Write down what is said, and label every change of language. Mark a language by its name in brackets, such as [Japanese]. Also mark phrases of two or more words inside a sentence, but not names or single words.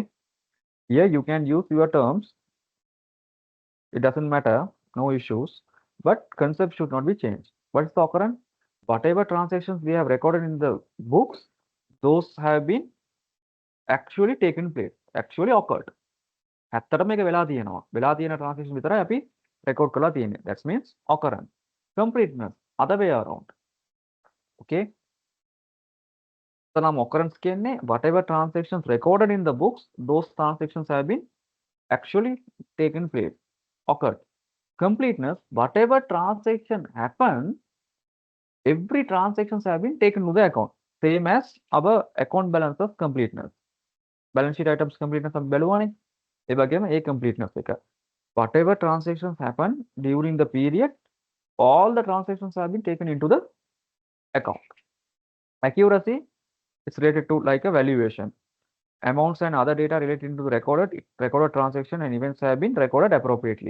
[English] Here you can use your terms. It doesn't matter, no issues, but concept should not be changed. What is the occurrence? Whatever transactions we have recorded in the books, those have been actually taken place, actually occurred. [Sinhala] ඇත්තටම මේක වෙලා තියෙනවා. වෙලා තියෙන transaction විතරයි අපි record කරලා තියෙන්නේ. [English] That means occurrence. Completeness, other way around. Okay? So now occurrence කියන්නේ whatever transactions recorded in the books, those transactions have been actually taken place, occurred. Completeness, whatever transaction happened, every transactions have been taken to the account. Same as our account balance of completeness. Balance sheet items completeness of [Sinhala] බැලුවානේ. ඒ වගේම ඒ completeness එක. [English] Whatever transactions happen during the period, all the transactions have been taken into the account. Accuracy is related to like a valuation. Amounts and other data related to the recorded transaction and events have been recorded appropriately.